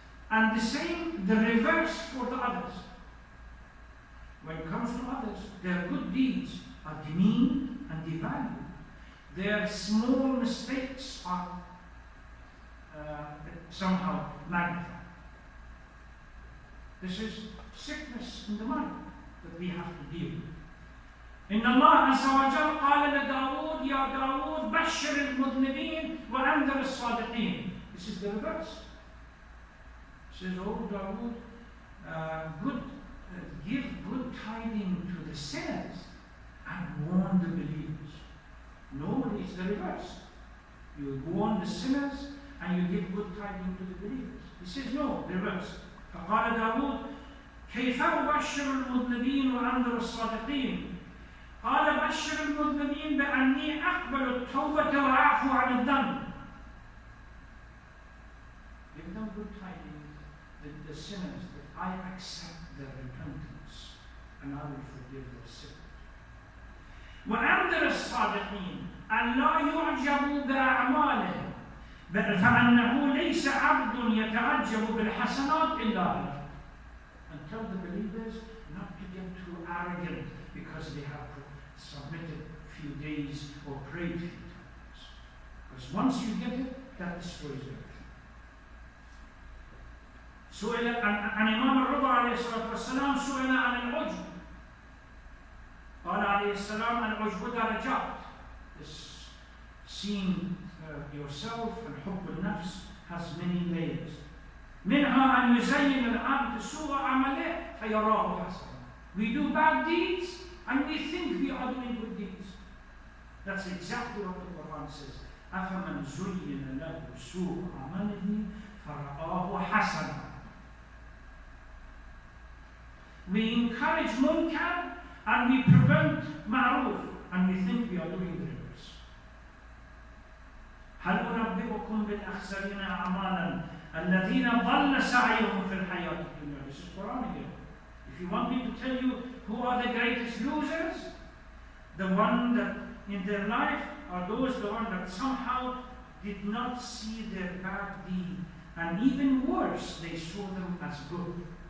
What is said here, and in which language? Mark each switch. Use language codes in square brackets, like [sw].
[en] And the reverse for the others. When it comes to others, their good deeds are demeaned and devalued. Their small mistakes are somehow magnified. This is sickness in the mind that we have to deal with. [ar] إن الله عز وجل قال لداود يا داود بشر المذنبين وأنذر الصادقين. [en] This is the reverse. It says, oh Dawood, give good tidings to the sinners and warn the believers. No, it's the reverse. You warn the sinners and you give good tidings to the believers. He says, no, reverse. [ar] فقال داود كيف أبشر المذنبين وأنذر الصادقين؟ قال بشر المذنبين بأني أقبل التوبة وأعفو عن الذنب. [en] Give them good tidings, the sinners, that I accept their repentance and I will forgive their sin. [ar] وأنذر الصادقين أن لا يعجبوا بأعمالهم فأنه ليس عبد يتعجب بالحسنات إلا الله. [en] And tell the believers not to get too arrogant because they have submitted a few days or prayed a few times. Because once you get it, that destroys everything. [ar] سئل عن إمام الرضا عليه الصلاة والسلام سئل عن العجب. قال عليه السلام العجب درجات. [en] This seeing yourself and [ar] حب النفس [en] has many layers. [ar] منها أن يزين العبد سوء عمله فيراه حسنا. [en] We do bad deeds and we think we are doing good deeds. That's exactly what the Quran says. [ar] أفمن زين له سوء عمله فرآه حسنا. [en] We encourage munkar and we prevent ma'ruf and we think we are doing the reverse. [ar] هل أنبئكم بالأخسرين أعمالا الذين ضل سعيهم في الحياة الدنيا. [en] This is Quran again. If you want me to tell you who are the greatest losers, the one that in their life are those the one that somehow did not see their bad deed, and even worse, they saw them as good.